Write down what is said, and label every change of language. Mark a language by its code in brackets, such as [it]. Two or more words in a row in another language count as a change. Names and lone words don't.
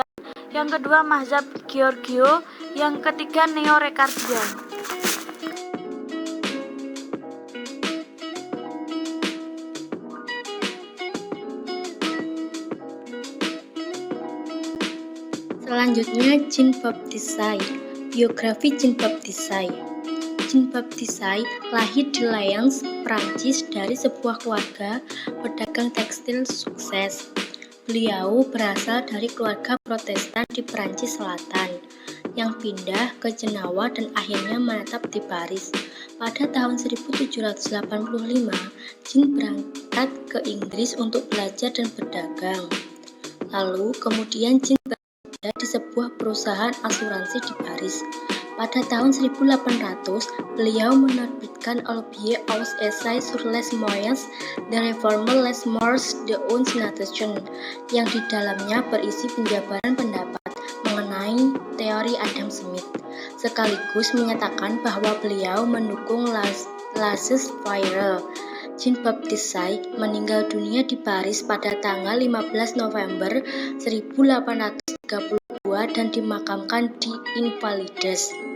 [id] Yang kedua, mazhab Giorgio. Yang ketiga, neo-Ricardian. Selanjutnya, Jean-Baptiste Say. Biografi Jean-Baptiste Say. Jean-Baptiste Say lahir di Lyons, Prancis dari sebuah keluarga pedagang tekstil sukses. Beliau berasal dari keluarga Protestan di Prancis Selatan yang pindah ke Jenewa dan akhirnya menetap di Paris. Pada tahun 1785, Jean berangkat ke Inggris untuk belajar dan berdagang. Lalu kemudian Jean bekerja di sebuah perusahaan asuransi di Paris. Pada tahun 1800, beliau menerbitkan Le Billet aux Essais sur les moyens de réformer les mœurs d'une nation, yang di dalamnya berisi penjabaran pendapat mengenai teori Adam Smith, sekaligus menyatakan bahwa beliau mendukung laissez-faire. Jean-Baptiste Say meninggal dunia di Paris pada tanggal 15 November 1832 dan dimakamkan di Invalides.